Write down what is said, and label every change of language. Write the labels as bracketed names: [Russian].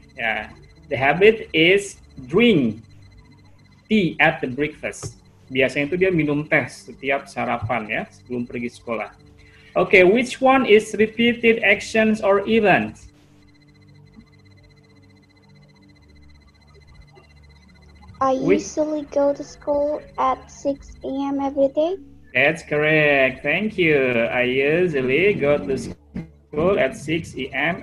[English] Ya, the habit is drink tea at the breakfast. [Indonesian] Biasanya itu dia minum teh setiap sarapan ya sebelum pergi sekolah. [English] Oke, which one is repeated actions or events? I usually go to school at 6 a.m. every day. That's correct. Thank you. I usually go to school at 6 a.m.